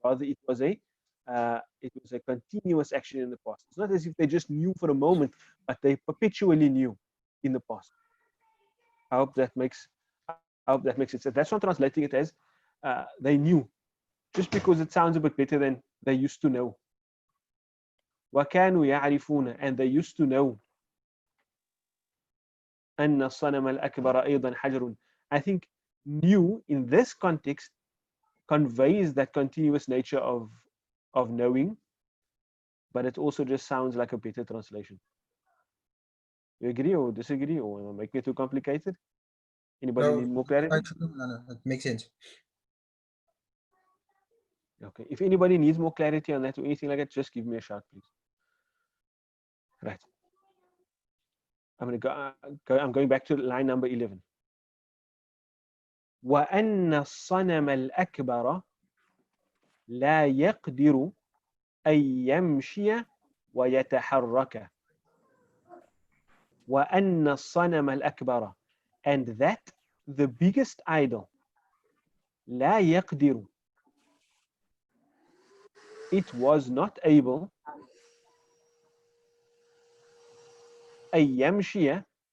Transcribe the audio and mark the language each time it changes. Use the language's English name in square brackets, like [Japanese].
[English] Rather, it was a continuous action in the past. It's not as if they just knew for a moment, but they perpetually knew in the past. I hope that makes sense. So that's not translating it as they knew, just because it sounds a bit better than they used to know. [Arabic] وَكَانُوا يَعْرِفُونَ, [English] and they used to know [Arabic] أن الصنم الأكبر أيضا حجر. [English] I think new in this context conveys that continuous nature of knowing, but it also just sounds like a better translation. You agree or disagree, or am I making it too complicated? Anybody No, need more clarity? quite true, Mulana. That makes sense. Okay. If anybody needs more clarity on that or anything like that, just give me a shout, please. Right. I'm going to I'm going back to line number 11. [Arabic] وأن الصنم الأكبر لا يقدر أن يمشي ويتحرك. وأن الصنم الأكبر, [English] and that the biggest idol, [Arabic] لا يقدر, [English] it was not able [Arabic] أن يمشي,